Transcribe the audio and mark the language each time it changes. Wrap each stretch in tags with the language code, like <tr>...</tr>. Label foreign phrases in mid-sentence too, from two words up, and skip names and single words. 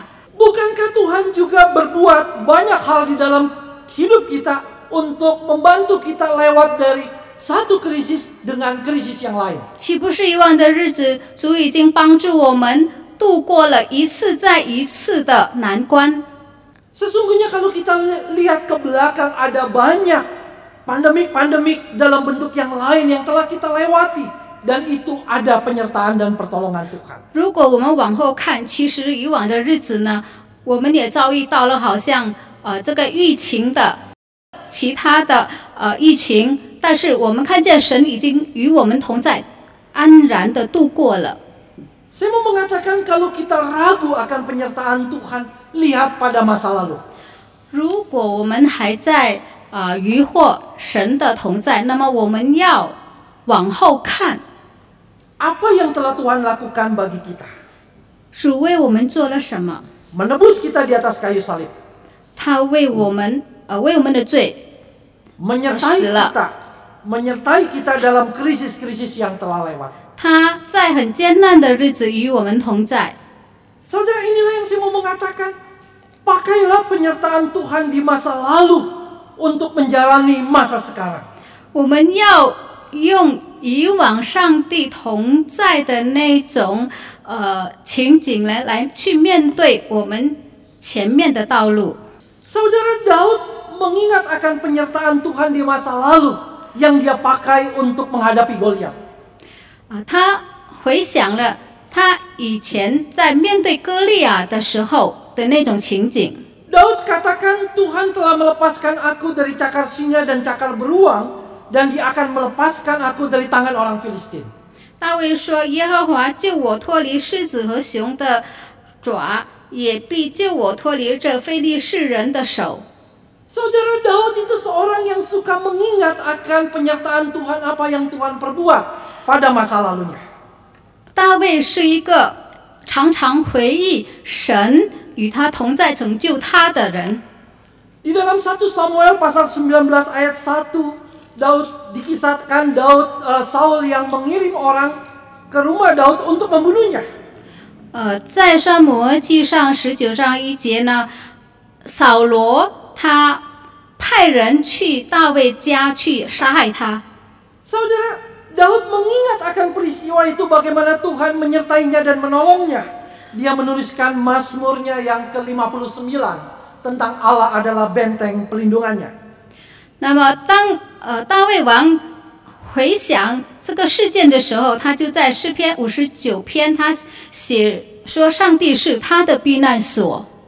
<id>Bukankah Tuhan juga berbuat banyak hal di dalam hidup kita untuk membantu kita lewat dari satu krisis dengan krisis yang lain?</id> <zh>岂不是以往的日子，主已经帮助我们度过了一次再一次的难关？</zh> <id>Sesungguhnya kalau kita lihat ke belakang, ada banyak pandemik-pandemik dalam bentuk yang lain yang telah kita lewati. Dan itu ada penyertaan dan pertolongan Tuhan.</id> <zh>如果我们往后看，其实以往的日子呢，我们也遭遇到了好像这个疫情的其他的疫情，但是我们看见神已经与我们同在，安然的度过了。</zh> <id>Saya mau mengatakan kalau kita ragu akan penyertaan Tuhan, lihat pada masa lalu.</id> <zh>如果我们还在疑惑神的同在，那么我们要往后看，</zh> <id>Apa yang telah Tuhan lakukan bagi kita?</id> <zh>主为我们做了什么？</zh> <id>Menebus kita di atas kayu salib.</id> <zh>他为我们的罪</zh> <id>Menyertai kita dalam krisis-krisis yang telah lewat.</id> <zh>他在很艰难的日子与我们同在。</zh> <id>Saudara, inilah yang saya mau mengatakan. Pakailah penyertaan Tuhan di masa lalu untuk menjalani masa sekarang.</id> <zh>我们要用以往上帝同在的那种情景来去面对我们前面的道路。</zh> <id>Saudara, Daud mengingat akan penyertaan Tuhan di masa lalu yang dia pakai untuk menghadapi Goliat.</id> <zh>他回想了他以前在面对歌利亚的时候的那种情景。</zh> <id>Daud katakan, Tuhan telah melepaskan aku dari cakar singa dan cakar beruang, dan dia akan melepaskan aku dari tangan orang Filistin.</id> <zh>大卫说：“耶和华救我脱离狮子和熊的爪，也必救我脱离这非利士人的手。”</zh> <id>Saudara, Daud itu seorang yang suka mengingat akan penyertaan Tuhan, apa yang Tuhan perbuat pada masa lalunya.</id> <zh>大卫是一个常常回忆神与他同在拯救他的人。</zh> <id>Di dalam 1 Samuel pasal 19 ayat 1, Daud dikisahkan Saul yang mengirim orang ke rumah Daud untuk membunuhnya.</id> <zh>在撒母耳记上19章1节呢，扫罗他派人去大卫家去杀害他。</zh> <id>Saudara, Daud mengingat akan peristiwa itu, bagaimana Tuhan menyertainya dan menolongnya. Dia menuliskan Mazmurnya yang ke-59 tentang Allah adalah benteng pelindungannya.</id> <zh>那么当大卫王回想这个事件的时候，他就在诗篇59篇他写说上帝是他的避难所。</zh>